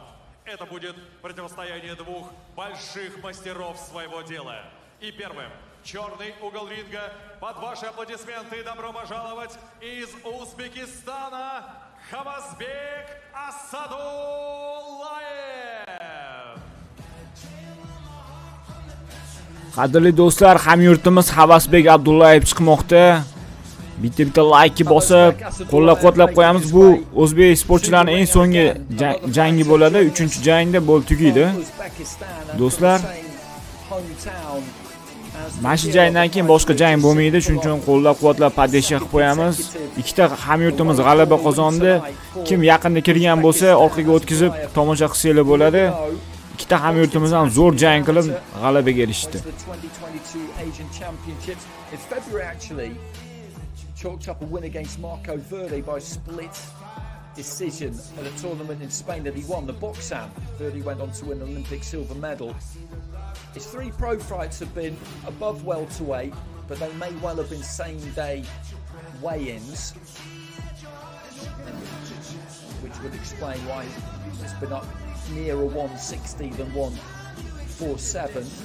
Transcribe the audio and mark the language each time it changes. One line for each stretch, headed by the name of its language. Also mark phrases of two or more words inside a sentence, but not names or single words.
Russian: Это будет противостояние двух больших мастеров своего дела. И первым, черный угол ринга, под ваши аплодисменты добро пожаловать из Узбекистана Хабасбек Асадуллаев.
Uzbek: Qadrli do'stlar, hamyurtimiz Xabasbek Abdullayev chiqmoqda. Bitta like bosib, qo'llab-quvvatlab qo'yamiz. Bu o'zbek sportchilarining eng so'nggi jangi bo'ladi. 3-jangda bo'l tugaydi. Do'stlar, mana shu jangdan keyin boshqa jang bo'lmaydi. Shuning uchun qo'llab-quvvatlab podesha qilib qo'yamiz. Ikkita hamyurtimiz g'alaba qozondi. Kim yaqinda kirgan bo'lsa, orqaga o'tkazib tomosha qilsanglar bo'ladi. Ikkita hamyurtimiz ham zo'r jang qilib g'alabaga erishdi.
English: Chalked up a win against Marco Verde by split decision at a tournament in Spain that he won, the Boxam. Verde went on to win an Olympic silver medal. His 3 pro fights have been above welterweight, but they may well have been same-day weigh-ins, which would explain why it's been up nearer 160 than 147.